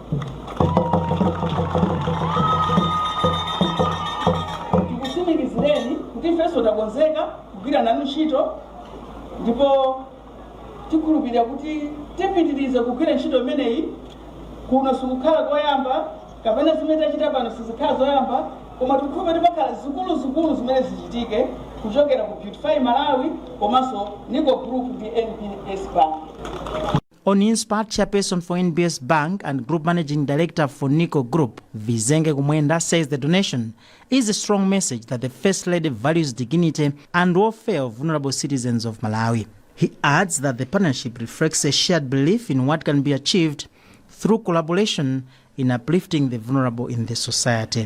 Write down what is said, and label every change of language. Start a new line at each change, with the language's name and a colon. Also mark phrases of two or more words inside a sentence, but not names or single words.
Nyanja: Tikusimikizireni kuti ifenso takonzeka kugwira nanu ntchito ndipo tikhulupirira kuti tipitirize kugwira ntchito imeneyi kuno sikukhala koyamba kapena zimene tachita pano sizikhala zoyamba koma tikhupe tipakhala zikulu zimene zichitike kuchokera ku Beautify Malawi komanso Nico Group ndi NBS Bank.
English: On Inspired Chairperson for NBS Bank and Group Managing Director for Nico Group, Vizenge Kumwenda, says the donation is a strong message that the First Lady values dignity and welfare of vulnerable citizens of Malawi. He adds that the partnership reflects a shared belief in what can be achieved through collaboration in uplifting the vulnerable in the society.